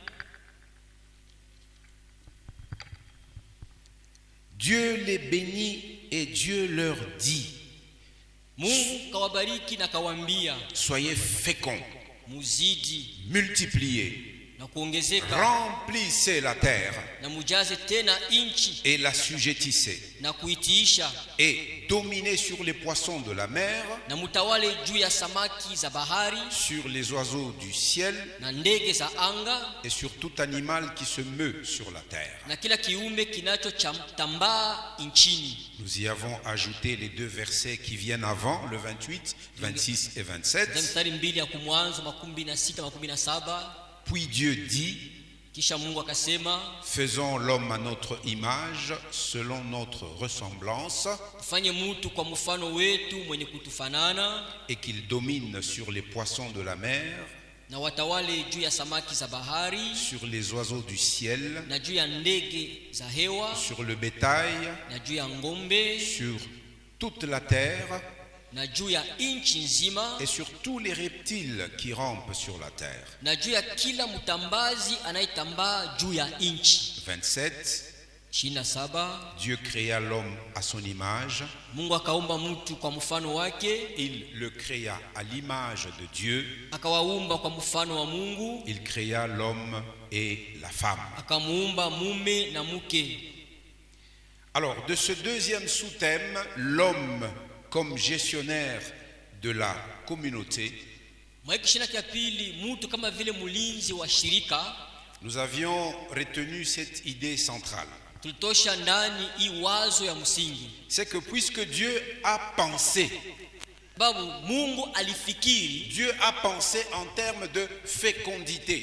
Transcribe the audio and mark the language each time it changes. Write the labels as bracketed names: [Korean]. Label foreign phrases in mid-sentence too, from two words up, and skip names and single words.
[French] Dieu les bénit et Dieu leur dit: [Swahili] Mungu kawabariki na kawaambia, [French] soyez féconds, [Swahili] muzidi [French] multipliez, [Swahili] na kuongezeka, [French] remplissez la terre [Swahili] na mujaze tena inchi [French] et la sujettissez, [Swahili] na kuitiisha, [French] et dominez sur les poissons de la mer, [Swahili] na mutawale juu ya samaki za bahari, [French] sur les oiseaux du ciel [Swahili] na ndege za anga, [French] et sur tout animal qui se meut sur la terre. [Swahili] na kila kiumbe kinachotambaa inchini. [French] Nous y avons ajouté les deux versets qui viennent avant, le 28, 26 et 27. [Swahili] Mstari 2 ya Mwanzo 26 17. [French] Puis Dieu dit: [Swahili] Kisha Mungu akasema, [French] faisons l'homme à notre image, selon notre ressemblance, [Swahili] tufanye mtu kwa mfano wetu mwenye kutufanana, [French] et qu'il domine sur les poissons de la mer, [Swahili] na watawale juu ya samaki za bahari, [French] sur les oiseaux du ciel, [Swahili] na juu ya ndege za hewa, [French] sur le bétail, [Swahili] na juu ya ngombe, [French] sur toute la terre, [Swahili] na juu ya inchi nzima, [French] et sur tous les reptiles qui rampent sur la terre. [Swahili] na juu ya kila mtambazi anayetambaa juu ya inchi. 27. 27. [French] Dieu créa l'homme à son image. [Swahili] Mungu akaumba mtu kwa mfano wake. [French] Il le créa à l'image de Dieu. [Swahili] Akawaumba kwa mfano wa Mungu. [French] Il créa l'homme et la femme. [Swahili] Akamuumba mume na mke. [French] Alors, de ce deuxième sous-thème, l'homme comme gestionnaire de la communauté, nous avions retenu cette idée centrale. C'est que puisque Dieu a pensé, Dieu a pensé en termes de fécondité.